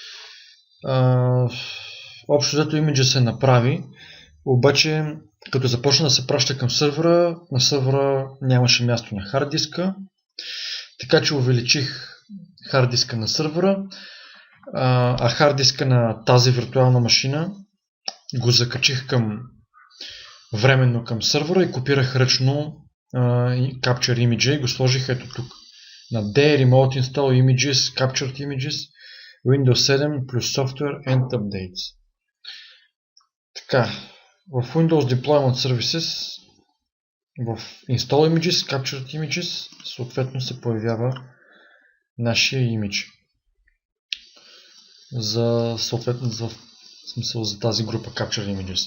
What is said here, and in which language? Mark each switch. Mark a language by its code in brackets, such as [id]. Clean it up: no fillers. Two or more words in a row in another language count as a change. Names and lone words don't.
[bg] Общо взето имиджа се направи, обаче като започна да се праща към сървъра, на сървъра нямаше място на хард диска, така че увеличих хард диска на сървъра, а хард диска на тази виртуална машина го закачих временно към сървъра и копирах ръчно [en] Capture Image [bg] и го сложих ето тук. На D, Remote Install Images, Captured Images, Windows 7 плюс Software and Updates. Така, в Windows Deployment Services, в Install Images, Captured Images, съответно се появява нашия имидж. За тази група Captured Images.